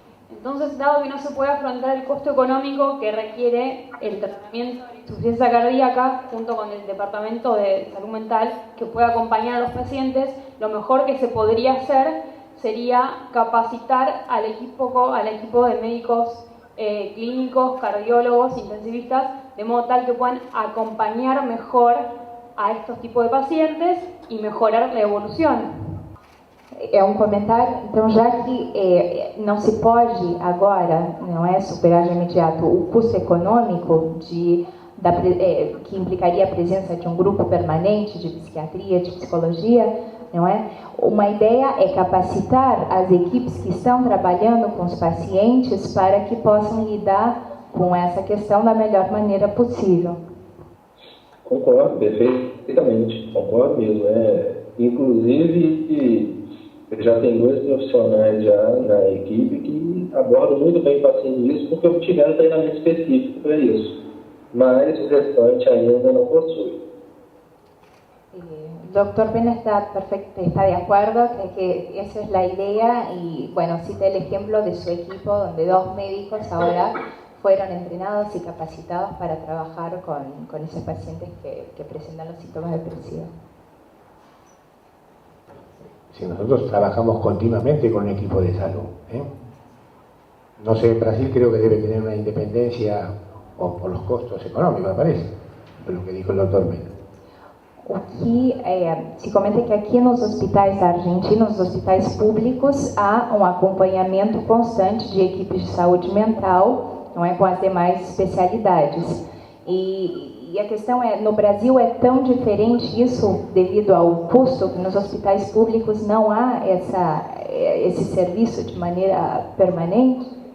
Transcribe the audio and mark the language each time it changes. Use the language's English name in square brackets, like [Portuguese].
[Spanish] Entonces, dado que no se puede afrontar el costo económico que requiere el tratamiento de insuficiencia cardíaca, junto con el Departamento de Salud Mental que puede acompañar a los pacientes, lo mejor que se podría hacer sería capacitar al equipo de médicos clínicos, cardiólogos, intensivistas, de modo tal que puedan acompañar mejor a estos tipos de pacientes e mejorar la evolução. [Portuguese] É um comentário, então, já que não se pode agora, não é, superar de imediato o custo econômico que implicaria a presença de um grupo permanente de psiquiatria, de psicologia, não é? Uma ideia é capacitar as equipes que estão trabalhando com os pacientes para que possam lidar com essa questão da melhor maneira possível. Concordo perfeitamente, concordo mesmo. Inclusive, já tem 2 profissionais já na equipe que abordam muito bem fazendo isso porque obtiveram treinamento específico para isso, mas o restante ainda não possui. [Spanish] El doctor Pena está de acuerdo, cree que esa es la idea y bueno, cita el ejemplo de su equipo donde 2 médicos ahora fueron entrenados y capacitados para trabajar con esos pacientes que presentan los síntomas depresivos. Si nosotros trabajamos continuamente con un equipo de salud, no sé, Brasil creo que debe tener una independencia por los costos económicos, me parece, por lo que dijo el doctor Mena. [Portuguese] Aqui, se comenta que aqui nos hospitais da Argentina, nos hospitais públicos, há um acompanhamento constante de equipes de saúde mental, não é, com as demais especialidades. E a questão é, no Brasil é tão diferente isso devido ao custo, que nos hospitais públicos não há esse serviço de maneira permanente?